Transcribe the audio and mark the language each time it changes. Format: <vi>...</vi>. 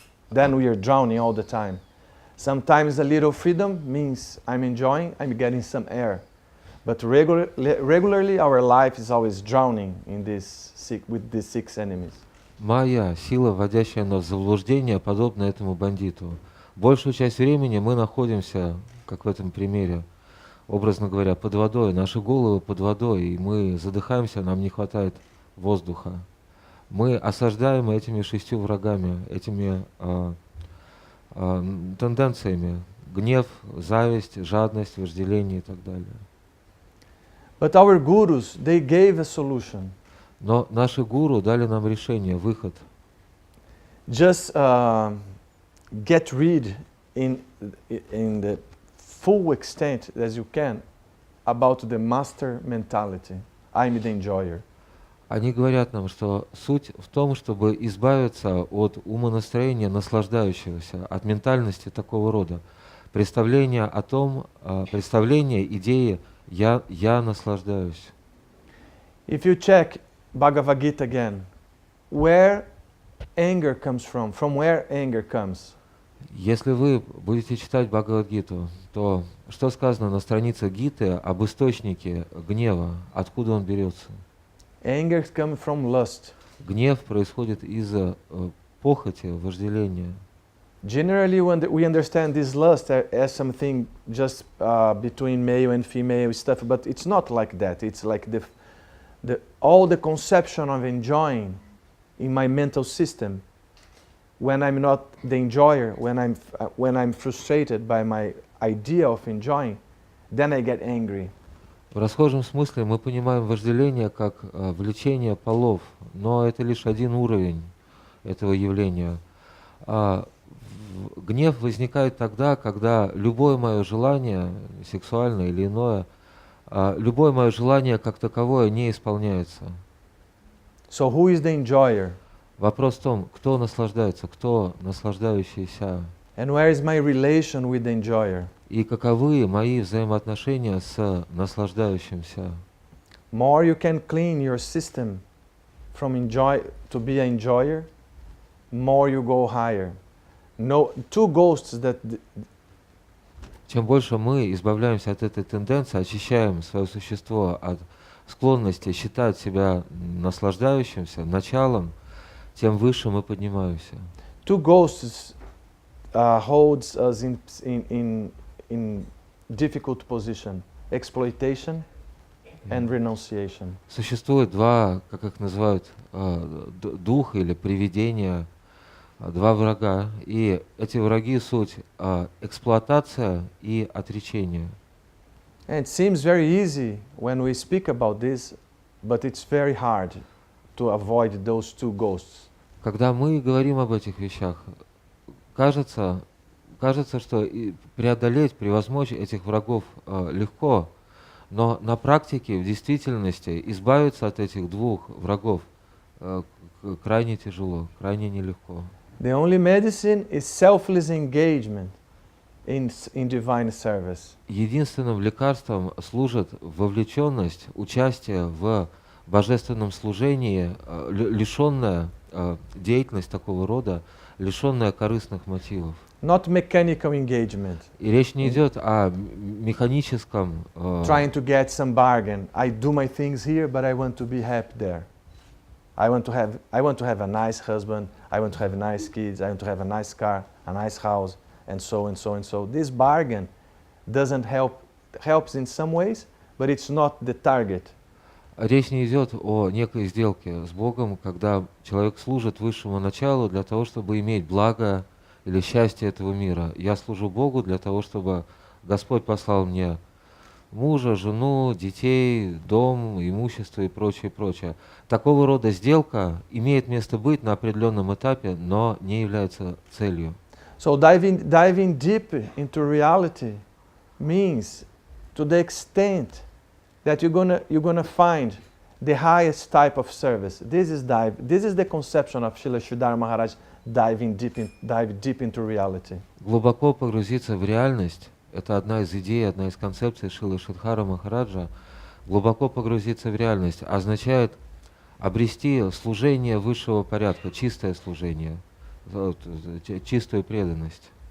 <en>Then we are drowning all the time. Sometimes a little freedom means I'm enjoying, I'm getting some air. But regularly our life is always drowning in with these 6 enemies.</en> <ru>Майя, сила, вводящая нас в заблуждение, подобна этому бандиту. Большую часть времени мы находимся, как в этом примере, образно говоря, под водой, наши головы под водой, и мы задыхаемся, нам не хватает воздуха. Мы осаждаемы этими 6 врагами, этими тенденциями гнев, зависть, жадность, вожделение и так далее.</ru> <en>But our gurus, they gave a solution.</en> <ru>Но наши гуру дали нам решение, выход.</ru> <en>Just get rid in the full extent as you can about the master mentality. I'm the enjoyer.</en> <ru>Они говорят нам, что суть в том, чтобы избавиться от умонастроения наслаждающегося, от ментальности такого рода. Представление о том, представление, идеи «я наслаждаюсь».</ru> <en>If you check Bhagavad Gita again, where anger comes from where anger comes?</en> <ru>Если вы будете читать Бхагавад-гиту, то что сказано на странице Гиты об источнике гнева, откуда он берется?</ru> <en>Anger is coming from lust.</en> <ru>Гнев происходит из-за похоти, вожделения.</ru> <en>Generally, when we understand this lust as something just between male and female stuff, but it's not like that. It's like all the conception of enjoying in my mental system. When I'm not the enjoyer, when I'm frustrated by my idea of enjoying, then I get angry.</en> <ru>В расхожем смысле мы понимаем вожделение как влечение полов, но это лишь один уровень этого явления. Гнев возникает тогда, когда любое мое желание, сексуальное или иное, любое мое желание как таковое не исполняется.</ru> <en>So who is the enjoyer?</en> <ru>Вопрос в том, кто наслаждается, кто наслаждающийся.</ru> <en>And where is my relation with the enjoyer?</en> <ru>И каковы мои взаимоотношения с наслаждающимся.</ru> <en>More you can clean your system from to be an enjoyer, more you go higher. No, two ghosts that</en> <ru>Чем больше мы избавляемся от этой тенденции, очищаем свое существо от склонности считать себя наслаждающимся, началом, тем выше мы поднимаемся.</ru> <en>two ghosts holds us in difficult position: exploitation and renunciation.</en> <ru>Существует два, как их называют, дух или привидения, два врага, и эти враги суть эксплуатация и отречение.</ru> <en>And it seems very easy when we speak about this, but it's very hard to avoid those two ghosts.</en> <ru>Когда мы говорим об этих вещах, кажется, что преодолеть, превозмочь этих врагов легко, но на практике, в действительности, избавиться от этих двух врагов крайне тяжело, крайне нелегко.</ru> <en>The only medicine is selfless engagement in divine service.</en> <ru>Единственным лекарством служит вовлеченность, участие в божественном служении, лишенная деятельность такого рода, лишенная корыстных мотивов.</ru> <en>Not mechanical engagement.</en> <ru>И речь не идет о механическом</ru> <en>Trying to get some bargain. I do my things here, but I want to be happy there. I want to have a nice husband. I want to have nice kids. I want to have a nice car, a nice house, and so and so and so. This bargain doesn't helps in some ways, but it's not the target.</en> <ru>Речь не идет о некой сделке с Богом, когда человек служит высшему началу для того, чтобы иметь благо или счастье этого мира. Я служу Богу для того, чтобы Господь послал мне мужа, жену, детей, дом, имущество и прочее, прочее. Такого рода сделка имеет место быть на определенном этапе, но не является целью.</ru> <en>So diving deep into reality means to the extent that you're gonna find the highest type of service. This is the conception of Srila Sridhar Maharaj dive deep into reality.</en> <ru>Глубоко погрузиться в реальность — это одна из идей, одна из концепций Шрилы Шридхара Махараджа. Глубоко погрузиться в реальность означает обрести служение высшего порядка, чистое служение, чистую преданность.</ru>